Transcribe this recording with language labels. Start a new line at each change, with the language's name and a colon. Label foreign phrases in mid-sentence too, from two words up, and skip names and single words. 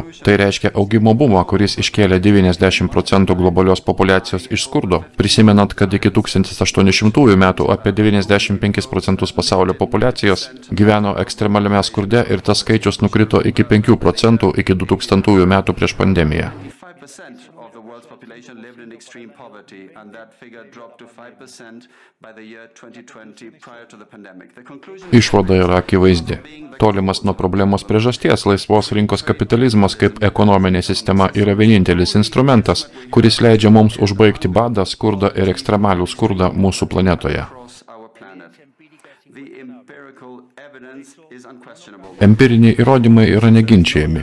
Lithuanian: Tai reiškia augimo bumą, kuris iškėlė 90% globalios populiacijos iš skurdo, prisimenant, kad iki 1800 metų apie 95% pasaulio populiacijos gyveno ekstremaliame skurde ir tas skaičius nukrito iki 5% iki 2000 metų prieš pandemiją.
English: population lived in extreme poverty, and that figure dropped to 5% by the year 2020 prior to the pandemic. The conclusion
Lithuanian: Išvada yra akivaizdi. Tolimas nuo problemos priežasties, laisvos rinkos kapitalizmas kaip ekonominė sistema yra vienintelis instrumentas, kuris leidžia mums užbaigti badą, skurdą ir ekstremalių skurdą mūsų planetoje. Empiriniai įrodymai yra neginčiami.